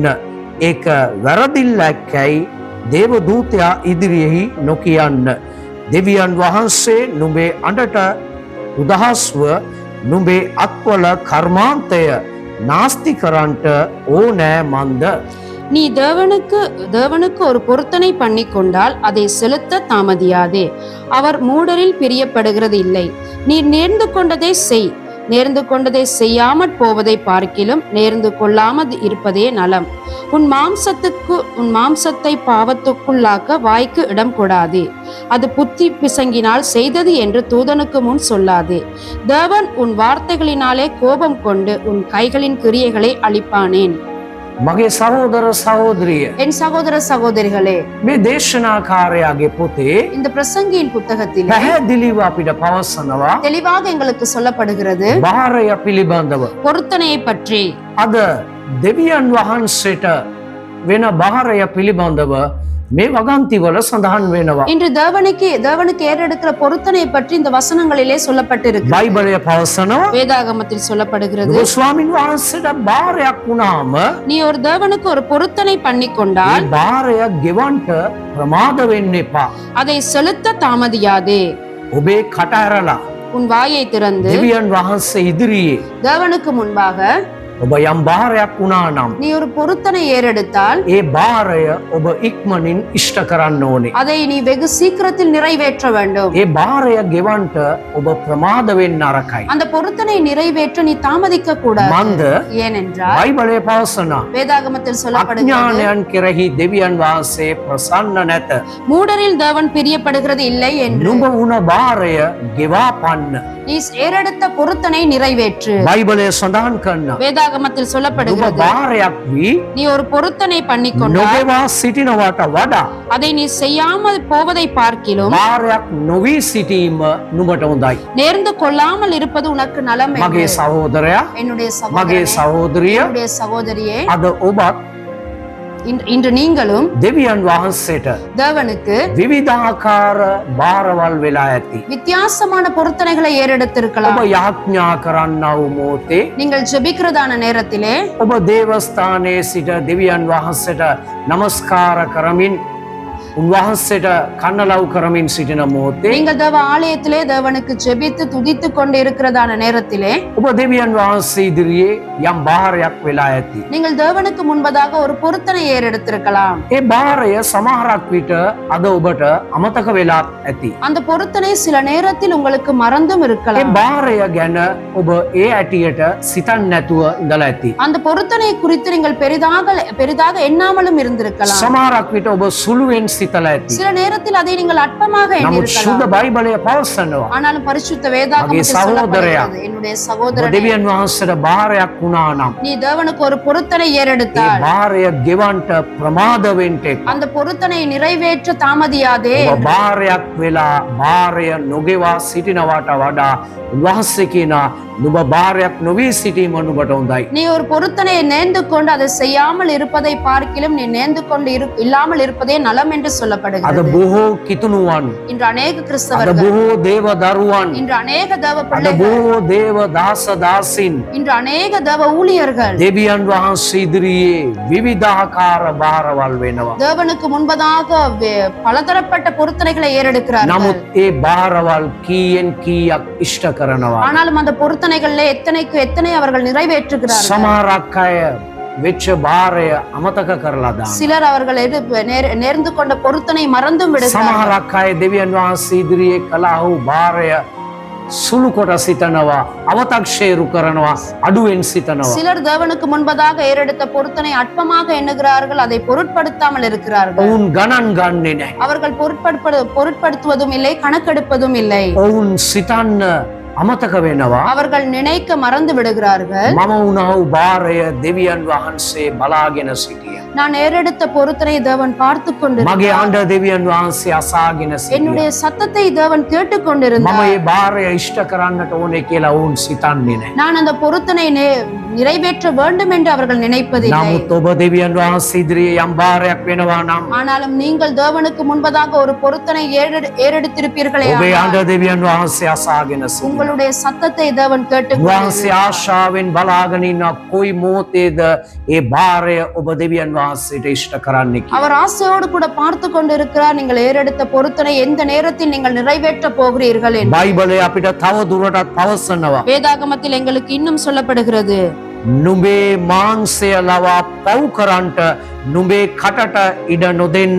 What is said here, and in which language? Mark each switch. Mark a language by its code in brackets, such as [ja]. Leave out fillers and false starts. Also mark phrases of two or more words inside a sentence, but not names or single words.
[si] ඒක වැරදිල්ලක්කැයි දේව දූතයා ඉදිරියෙහි නොකියන්න. දෙවියන් වහන්සේ නුඹේ අඬට උදහස්ව නුඹේ අත්වල කර්මාන්තය නාස්ති කරන්ට ඕනෑ මන්ද. [ta] நீ தேவனுக்கு ஒரு பொருத்தனை பண்ணி கொண்டால் அதை செலுத்த தாமதியாதே. அவர் மூடரில் பிரியப்படுகிறது இல்லை. நீ நேர்ந்து கொண்டதை செய். நேர்ந்து கொண்டதை செய்யாமற் போவதை பார்க்கிலும் நேர்ந்து கொள்ளாமல் இருப்பதே நலம். உன் மாம்சத்தை பாவத்துக்குள்ளாக்க வாய்க்கு இடம் கொடாதே. அது புத்தி பிசங்கினால் செய்தது என்று தூதனுக்கு முன் சொல்லாதே. தேவன் உன் வார்த்தைகளினாலே கோபம் கொண்டு உன் கைகளின் கிரியைகளை அழிப்பானேன். [si] මගේ සහෝදර සහෝදරිය, [ta] என் சகோதர சகோதரிகளே, [si] මේ දේශනාකාරයාගේ පොතේ [ta] இந்த பிரசங்கியின் புத்தகத்தில் [si] පැහැදිලිව අපිට පවසනවා [ta] தெளிவாக எங்களுக்கு சொல்லப்படுகிறது [si] බාරය පිළිබඳව. [ta] பொருத்தனையை பற்றி. [si] අද දෙවියන් වහන්සේට වෙන බාරය පිළිබඳව මේ වගන්තිවල සඳහන් වෙනවා. [ta] இன்று தேவனுக்கு ஏறெடுக்கிற பொருத்தனையை பற்றி இந்த வசனங்களிலே சொல்லப்பட்டிருக்கு. [si] බයිබලය පවසනවා [ta] வேதாகமத்தில் சொல்லப்படுகிறது, [si] නුඹ ස්වාමින් වහන්සේට බාරයක් වුණාම [ta] நீ ஒரு தேவனுக்கு ஒரு பொருத்தனை பண்ணி [si] ඒ [ta] கொண்டால் [si] බාරය ගෙවන්ට ප්‍රමාද වෙන්න එපා. [ta] அதை செலுத்த தாமதியாதே. [si] ඔබේ කට ඇරලා [ta] உன் வாயை திறந்து [si] දෙවියන් වහන්සේ ඉදිරියේ [ta] தேவனுக்கு முன்பாக [si] ඔබ යම් බාරයක් වුණා නම් [ta] நீ ஒரு பொருத்தனை ஏறெடுத்தால் [si] ඒ බාරය ඔබ ඉක්මනින් ඉෂ්ට කරන්න ඕනේ. [ta] அதை நீ வெகு சீக்கிரத்தில் நிறைவேற்ற வேண்டும். [si] ඒ බාරය ගෙවන්ට ඔබ ප්‍රමාද වෙන්න අරකයි. [ta] அந்த பொருத்தனை நிறைவேற்ற நீ தாமதிக்க கூடாது. [si] මන්ද [ta] ஏனென்றால் [si] බයිබලය පවසනවා [ta] வேதாகமத்தில் சொல்லப்படுகிறது, [si] අඥානයන් කෙරෙහි දෙවියන් වහන්සේ ප්‍රසන්න නැත. [ta] மூடரில் தேவன் பிரியப்படுகிறது இல்லை என்று. [si] නුඹ වුණ බාරය ගෙවා පන්න. [ta] நீ ஏறெடுத்த பொருத்தனை நிறைவேற்று. [si] බයිබලය සඳහන් කරනවා [ta] வேதாகமத்தில் [si] නුඹ [ta] சொல்லப்படுகிறது, [si] බාරයක් වී [ta] நீ ஒரு பொருத்தனை பண்ணி கொண்டால் [si] නොගෙවා සිටිනවට වඩා [ta] அதை நீ செய்யாமல் போவதை பார்க்கிலும் [si] බාරයක් නොවී සිටීම නුඹට හොඳයි. [ta] நேர்ந்து கொள்ளாமல் இருப்பது உனக்கு நலம் என்று. [si] මගේ සහෝදරයා, [ta] என்னுடைய [si] මගේ [ta] சகோதரனே, [si] සහෝදරිය, [ta] என்னுடைய சகோதரியே, [si] අද ඔබත් [ta] இன்று நீங்களும் [si] දෙවියන් වහන්සේට [ta] தேவனுக்கு [si] විවිධාකාර බාරවල් වෙලා ඇති. [ta] வித்தியாசமான பொருத்தனைகளை ஏறெடுத்திருக்கலாம். [si] ඔබ යාඥා කරන්නව මොහොතේ [ta] நீங்கள் ஜெபிக்கிறதான நேரத்திலே [si] ඔබ දේවස්ථානයේ සිට දෙවියන් වහන්සේට নমස්කාර කරමින් උන්වහන්සේට කන්නලව් කරමින් සිටින මොහොතේ [ta] நீங்கள் தேவ ஆலயத்திலே தேவனுக்கு ஜெபித்து துதித்து கொண்டு இருக்கிறதான நேரத்திலே [si] ඔබ දෙවියන් වහන්සේ ඉදිරියේ යම් බාරයක් වෙලා ඇති. [ta] நீங்கள் தேவனுக்கு முன்பதாக ஒரு பொருத்தனை ஏறெடுத்திருக்கலாம். [si] ඒ බාරය සමහරක් විට අද ඔබට අමතක වෙලා ඇති. [ta] அந்த பொருத்தனை சில நேரத்தில் உங்களுக்கு மறந்தும் [si] ඒ [ta] இருக்கலாம். [si] බාරය ගැන ඔබ ඒ ඇටියට සිතන්න නැතුව ඉඳලා ඇති. [ta] அந்த பொருத்தனை குறித்து நீங்கள் பெரிதாக எண்ணாமலும் இருந்திருக்கலாம். [si] සමහරක් විට ඔබ සුළුවෙන් සිතලා ඇති. [ta] சில நேரத்தில் அதை நீங்கள் அற்பமாக [si] නමුත් [ta] எண்ணியிருக்கலாம். [si] සුද්ධ බයිබලය පවසනවා. [ta] ஆனாலும் பரிசுத்த வேதாகமத்தில் [si] මගේ සහෝදරයා, [ta] சொல்லப்படுகிறது, என்னுடைய சகோதரனே, [si] දෙවියන් වහන්සේට බාරයක් වුණා නම් [ta] நீ தேவனுக்கு ஒரு பொருத்தனை [si] ඒ [ta] ஏறெடுத்தால் [si] බාරය ගෙවන්ට ප්‍රමාද වෙන්න එපා. [ta] அந்த பொருத்தனை நிறைவேற்ற தாமதியாதே. [si] ඔබ බාරයක් වෙලා බාරය නොගෙවා සිටිනවට වඩා උන්වහන්සේ කියනවා නුඹ බාරයක් නොවී සිටීම නුඹට හොඳයි. [ta] நீ ஒரு பொருத்தனையை நேர்ந்து கொண்டு அதை செய்யாமல் இருப்பதை பார்க்கிலும் நீ நேர்ந்து கொண்டு இல்லாமல் இருப்பதே நலம் என்று [si] අද [ta] சொல்லப்படுகிறது. [si] බොහෝ කිතුණුවන්, [ta] இன்று அநேக [si] අද [ta] கிறிஸ்தவர்கள், [si] බොහෝ දේව දරුවන්, [ta] இன்று அநேக தேவ [si] අද [ta] பிள்ளைகள், [si] බොහෝ දේව දාස දාසින් [ta] இன்று அநேக தேவ ஊழியர்கள் [si] දෙවියන් වහන්සේ ඉදිරියේ විවිධාකාර බාරවල් වෙනවා. [ta] தேவனுக்கு முன்பதாக பலதரப்பட்ட பொருத்தனைகளை ஏறெடுக்கிறார்கள். [si] නමුත් ඒ බාරවල් කීයෙන් කීයක් ඉෂ්ට කරනවා. [ta] ஆனாலும் அந்த பொருத்தனைகள்ல எத்தனைக்கு எத்தனை அவர்கள் நிறைவேற்றுகிறார்கள். [si] සමහරක් අය වෙච්ච බාරය අමතක කරලා දානවා. [ta] சிலர் அவர்கள் நேர்ந்து கொண்ட பொருத்தனை மறந்தும் விடுகிறார்கள். [si] සමහරක් අය දෙවියන් වහන්සේ ඉදිරියේ කළා වූ බාරය සුළු කොට සිතනවා, අව탁ෂේරු කරනවා, අඩුවෙන් සිතනවා. [ta] சிலர் தேவனுக்கு முன்பதாக ஏறெடுத்த பொருத்தனை அற்பமாக எண்ணுகிறார்கள், அதை பொருட்படுத்தாமல் இருக்கிறார்கள். [si] ඔවුන් ගණන් ගන්නේ නැහැ. [ta] அவர்கள் பொருட்படுத்துவதும் இல்லை, கணக்கெடுப்பதும் இல்லை. [si] ඔවුන් සිතන්න අමතක වෙනවා. [ta] அவர்கள் நினைக்க மறந்து விடுகிறார்கள். [si] මම වුණා වූ බාරය දෙවියන් වහන්සේ බලාගෙන සිටියා. [ta] நான் ஏறெடுத்த பொருத்தனை தேவன் பார்த்து [si] මගේ [ta] கொண்டிருந்தார். [si] ආණ්ඩ දෙවියන් වහන්සේ අසාගෙන සිටියා. [ta] என்னுடைய சத்தத்தை தேவன் கேட்டுக் [si] මම [ta] கொண்டிருந்தார். [si] මේ බාරය ඉෂ්ට කරන්නට ඕනේ කියලා ඔවුන් සිතන්නේ නැහැ. [ta] நான் அந்த பொருத்தனை நிறைவேற்ற வேண்டும் என்று அவர்கள் நினைப்பதில்லை. [si] නමුත් ඔබ දෙවියන් වහන්සේ ඉදිරියේ යම් බාරයක් වෙනවා නම් [ta] ஆனாலும் நீங்கள் தேவனுக்கு முன்பதாக ஒரு பொருத்தனை ஏறெடுத்திருப்பீர்களே, [si] ඔබේ ආණ්ඩ දෙවියන් වහන්සේ අසාගෙන සිටියා. [ta] உங்களுடைய சத்தத்தை தேவன் கேட்டுக் [si] වහන්සේ ආශාවෙන් බලාගෙන ඉන්න කොයි මොහොතේද ඒ බාරය ඔබ දෙවියන් වහන්සේට ඉෂ්ට කරන්නේ කියලා. [ta] அவர் ஆசையோடு கூட பார்த்து கொண்டிருக்கிறார், நீங்கள் ஏறெடுத்த பொருத்தனை எந்த நேரத்தில் நீங்கள் நிறைவேற்ற போகிறீர்கள் என்று. [si] බයිබලය අපිට තව දුරටත් පවසනවා. [ta] வேதாகமத்தில் எங்களுக்கு இன்னும் சொல்லப்படுகிறது, [si] නුඹේ මාංශය ලවා පව් කරන්ට නුඹේ කටට ඉඩ නොදෙන්න.